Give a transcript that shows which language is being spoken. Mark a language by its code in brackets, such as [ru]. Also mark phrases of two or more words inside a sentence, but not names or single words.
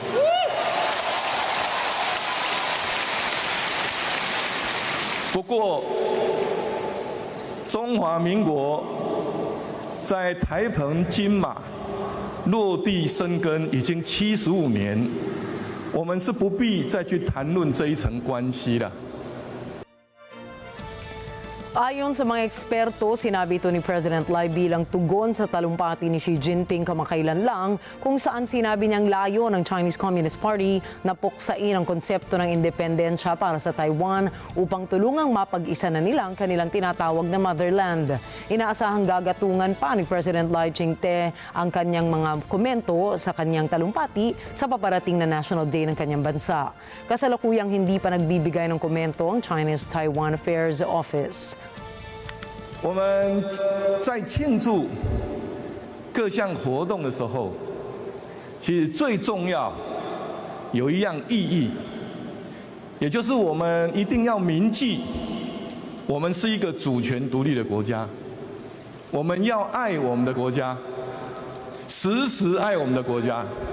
[zh] 不过，中华民国在台澎金马落地生根已经75年，我们是不必再去谈论这一层关系了。 [tl] Ayon sa mga eksperto, sinabi ito ni President Lai bilang tugon sa talumpati ni Xi Jinping kamakailan lang kung saan sinabi niyang layo ng Chinese Communist Party na puksain ang konsepto ng independensya para sa Taiwan upang tulungang mapag-isa na nila ang kanilang tinatawag na motherland. Inaasahang gagatungan pa ni President Lai Ching-te ang kanyang mga komento sa kanyang talumpati sa paparating na National Day ng kanyang bansa. Kasalukuyang hindi pa nagbibigay ng komento ang China's Taiwan Affairs Office. [zh] 我们在庆祝各项活动的时候，其实最重要有一样意义，也就是我们一定要铭记，我们是一个主权独立的国家，我们要爱我们的国家，时时爱我们的国家。